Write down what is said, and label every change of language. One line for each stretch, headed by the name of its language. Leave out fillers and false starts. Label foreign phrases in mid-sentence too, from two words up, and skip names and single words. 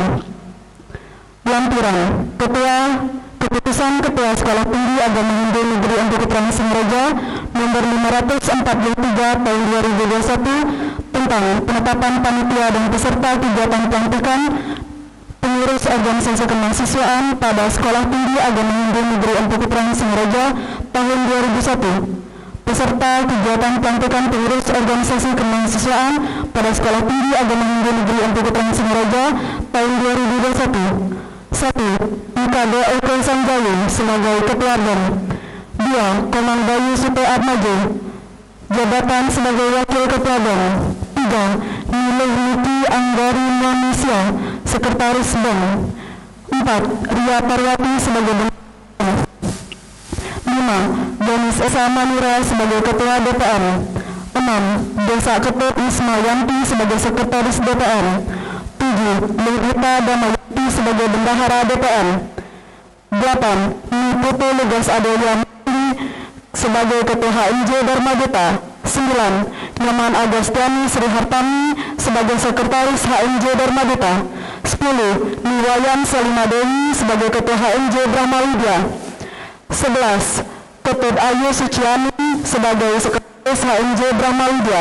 Indonesian: Lampiran Keputusan Ketua Sekolah Tinggi Agama Hindu Negeri Empu-Putran Singaraja nomor 543 tahun 2021 tentang penetapan panitia dan peserta kegiatan pelantikan pengurus organisasi kemahasiswaan pada Sekolah Tinggi Agama Hindu Negeri Empu-Putran Singaraja tahun 2001. Peserta kegiatan pelantikan pengurus organisasi kemahasiswaan pada Sekolah Tinggi Agama Hindu Negeri Empu-Putran Singaraja tahun 2021. 1. Mkd Eko Sanjawi sebagai Ketua BEM. 2. Komang Bayu Supe Atmajo, jabatan sebagai Wakil Ketua BEM. 3. Nilai Niki Anggari Manusia, Sekretaris BEM. 4. Ria Parwati sebagai BEM. 5. Denis Esa Manura sebagai Ketua DPR. 6. Desa Ketut Ismayanti sebagai Sekretaris DPR. 7. Lugita Damayati sebagai Bendahara DPR. 8. Niputu Lugas Adoyamandi sebagai Ketua HMJ Dharma Duta. 9. Nyaman Agustiani Sri Hartami sebagai Sekretaris HMJ Dharma Duta. 10. Niwayan Selimadewi sebagai Ketua HMJ Brahma Widya. 11. Ketut Ayu Suciani sebagai Sekretaris HMJ Brahma Widya.